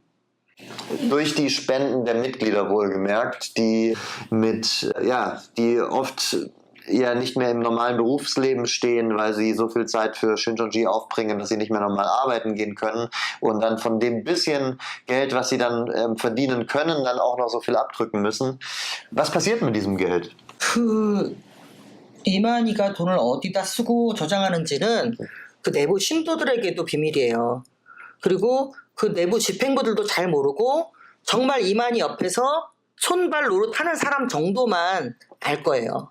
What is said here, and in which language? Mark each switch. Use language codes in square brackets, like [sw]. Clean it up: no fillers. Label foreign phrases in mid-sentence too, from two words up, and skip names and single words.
[de] Durch die Spenden der Mitglieder wohlgemerkt, die oft ja nicht mehr im normalen Berufsleben stehen, weil sie so viel Zeit für Shincheonji aufbringen, dass sie nicht mehr normal arbeiten gehen können und dann von dem bisschen Geld, was sie dann verdienen können, dann auch noch so viel abdrücken müssen. Was passiert mit diesem Geld? [ko] 이만희가 돈을 어디다 쓰고 저장하는지는 그 내부 신도들에게도 비밀이에요. 그리고 그 내부 집행부들도 잘 모르고 정말 이만희 옆에서 손발 노릇하는 사람 정도만 알 거예요.